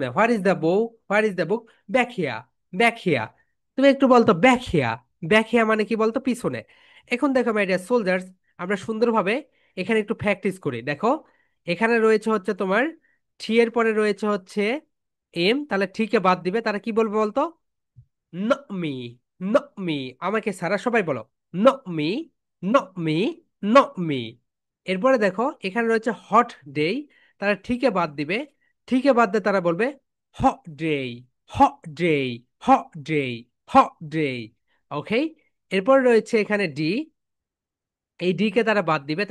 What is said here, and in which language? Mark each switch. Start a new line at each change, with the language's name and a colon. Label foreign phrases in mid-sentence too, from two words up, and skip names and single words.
English: where is the bou, where is the book?
Bangla: ব্যাখ্যা, ব্যাখ্যা। তুমি একটু বলতো ব্যাখ্যা, ব্যাখ্যা মানে কি বলতো? পিছনে। এখন দেখো
English: my dear soldiers,
Bangla: আমরা সুন্দরভাবে এখানে একটু প্র্যাকটিস করি। দেখো এখানে রয়েছে হচ্ছে তোমার থ্রি এর পরে রয়েছে হচ্ছে এম, তাহলে ঠিকে বাদ দিবে। তারা কি বলবে বলতো?
English: not me, not me,
Bangla: আমাকে সারা। সবাই বলো
English: not me, not me, not me।
Bangla: এরপরে দেখো এখানে রয়েছে
English: hot day,
Bangla: তারা ঠিকে বাদ দিবে। ঠিকে বাদ দিয়ে তারা বলবে
English: hot day, hot day, hot day, hot day.
Bangla: ওকে, এরপর রয়েছে এখানে ডি, এই ডি কে তারা বাদ দিবে।